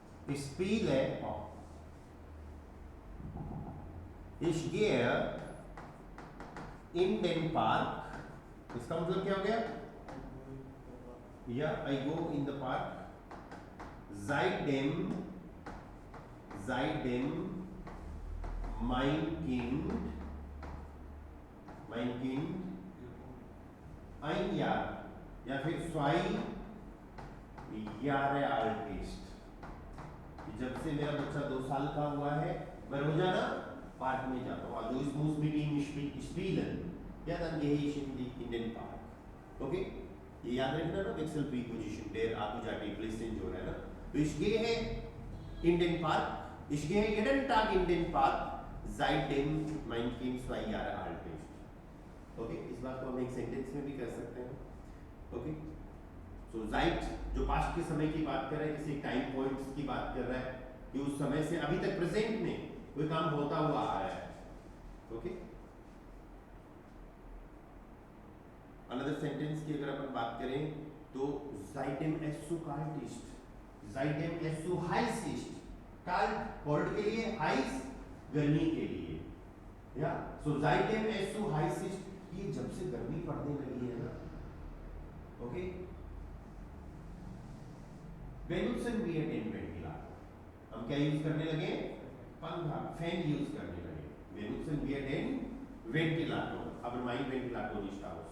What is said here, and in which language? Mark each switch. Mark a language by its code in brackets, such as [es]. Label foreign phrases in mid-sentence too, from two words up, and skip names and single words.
[de] spiele ich gehe in den Park, [hi] इसका मतलब क्या हो गया? [en] या I go in the park, [de] seitdem mein Kind ein Jahr [hi] या फिर [de] 2 Jahre alt ist, [hi] जब से मेरा बच्चा 2 साल का हुआ है मैं रोजाना पार्क में जाता हूँ. [de] Also ich muss mit ihm spielen. Ja, dann gehe ich in den Park. Okay? [hi] ये याद रखना ना, वेक्सल प्रीपोजिशन der आगे जाके प्रेजेंट जो है ना. [de] तो ich gehe in den Park, ich gehe jeden Tag in den Park, seitdem mein Kind 2 Jahre alt ist. Okay? [hi] इस बात को हम एक सेंटेंस में भी कर सकते हैं. Okay? [de] So seit [hi] जो पास्ट के समय की बात कर रहा है, किसी [en] time points [hi] की बात कर रहा है कि उस समय से अभी तक प्रेजेंट में कोई काम होता हुआ आ रहा है. ओके, [en] another sentence [hi] की अगर अपन बात करें तो [de] seitdem es so kalt ist, seitdem es so heiß ist. [hi] kalt कोल्ड के लिए, heiß गर्मी के लिए. [de] या so seitdem es so heiß ist, [hi] ये जब से गर्मी पड़ने लगी है ना. [de] ओके, benutzen wir den Ventilator, [hi] हम क्या यूज करने लगे? पंखा, फैन यूज करने लगे. [de] benutzen wir den Ventilator, aber mein Ventilator ist aus.